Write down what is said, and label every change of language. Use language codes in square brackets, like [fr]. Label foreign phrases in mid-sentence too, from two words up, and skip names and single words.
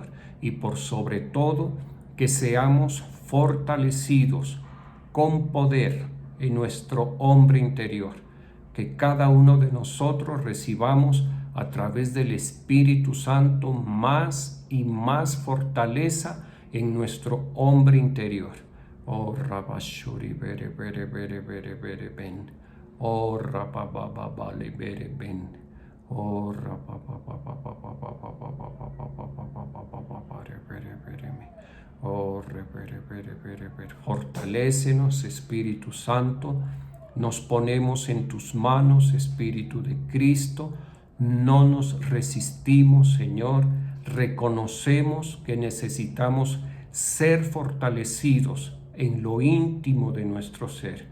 [es] Y por sobre todo, que seamos fortalecidos con poder en nuestro hombre interior, que cada uno de nosotros recibamos a través del Espíritu Santo más y más fortaleza en nuestro hombre interior. Oh, Rabashuri, bere, bere, bere, bere, bere, ben. Oh, Rabababa, vale, bere, ben. Oh, Rabababa, bere, bere, me. Oh, bere, bere, bere, bere. Fortalécenos, Espíritu Santo. Nos ponemos en tus manos, Espíritu de Cristo. No nos resistimos, Señor. Reconocemos que necesitamos ser fortalecidos en lo íntimo de nuestro ser.